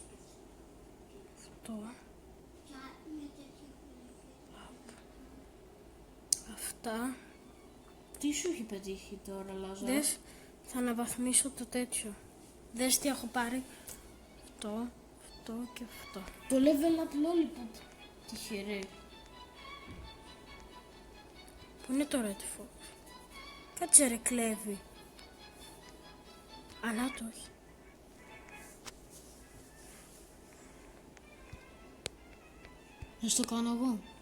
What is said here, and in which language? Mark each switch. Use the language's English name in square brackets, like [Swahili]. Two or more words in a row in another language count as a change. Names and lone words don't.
[Greek] Αυτό. και μια τέτοια Αυτά. Τι σου έχει πετύχει τώρα, Λάζαρο. Δες, θα αναβαθμίσω το τέτοιο. Δες τι έχω πάρει. Αυτό, αυτό και αυτό. Το [English] level up lollipop. [Greek] Τυχερέ. Πού είναι το Red Fox. Κάτσε ρε κλέβει. Αλλά το όχι. Να στο κάνω εγώ.